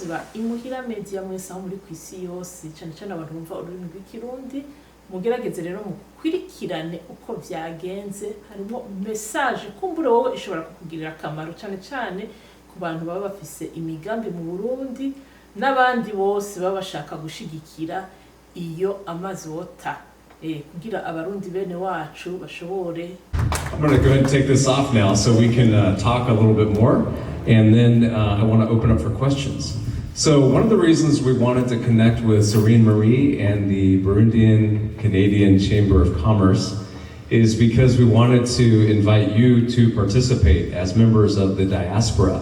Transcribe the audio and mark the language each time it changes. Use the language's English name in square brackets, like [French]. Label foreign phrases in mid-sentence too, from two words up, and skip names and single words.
[Rundi] ba Imuhira Media mwese aho muri kwisi yose cyane cyane abantu bumva ururimi rw'ikirundi mugerageze rero mukurikirane uko byagenze harimo message kumbure wowe ishobora kukugirira akamaro cyane cyane ku bantu baba bafise imigambi mu Burundi n'abandi bose baba bashaka gushigikira iyo amazi water kugira abarundi bene wacu bashobore. [English] I'm going to go ahead and take this off now so we can talk a little bit more, and then I want to open up for questions. So one of the reasons we wanted to connect with Serene Marie and the Burundian Canadian Chamber of Commerce is because we wanted to invite you to participate as members of the diaspora.